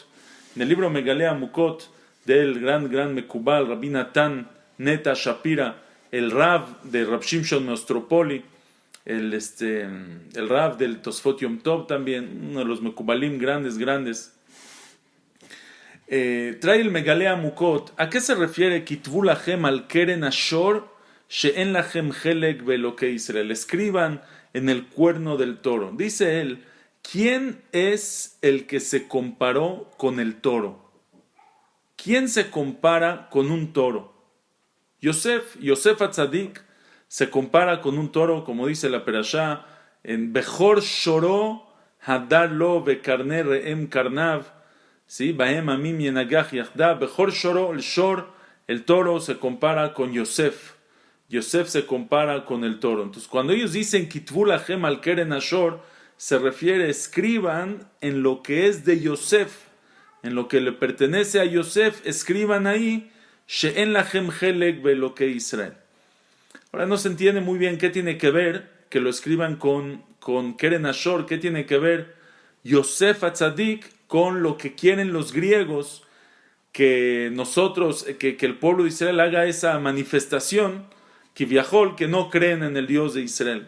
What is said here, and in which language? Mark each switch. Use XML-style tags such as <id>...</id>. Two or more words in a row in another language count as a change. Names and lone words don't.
<es>En el libro Megalea Mukot del gran Mekubal, Rabbi Natan Neta Shapira, el Rav de Rab Shimshon Nostropoli, el Rav del Tosfot Yom Tov también, uno de los Mekubalim grandes. Trae el Megalea Mukot. ¿A qué se refiere</es> <he>כתבו לכם על קרן השור שאין לכם חלק באלוקי ישראל?</he> <es>Escriban en el cuerno del toro. Dice él, ¿quién es el que se comparó con el toro? ¿Quién se compara con un toro? Yosef Atzadik se compara con un toro, como dice la Perashá, en</es> <he>בכור שורו הדר לו וקרני ראם קרניו,</he> <es>¿sí?</es> <he>בהם עמים ינגח יחדו בכור שורו,</he> <es>el toro se compara con Yosef. Yosef se compara con el toro. Entonces, cuando ellos dicen</es> <he>כתבו לכם על קרן השור,</he> <es>se refiere, escriban en lo que es de Yosef, en lo que le pertenece a Yosef, escriban ahí,</es> <he>שאין לכם חלק באלוקי ישראל.</he> <es>Ahora no se entiende muy bien qué tiene que ver que lo escriban con</es> <he>קרן השור,</he> <es>qué tiene que ver Yosef Atzadik con lo que quieren los griegos, que nosotros, que el pueblo de Israel haga esa manifestación, que viajó, que no creen en el Dios de Israel.</es>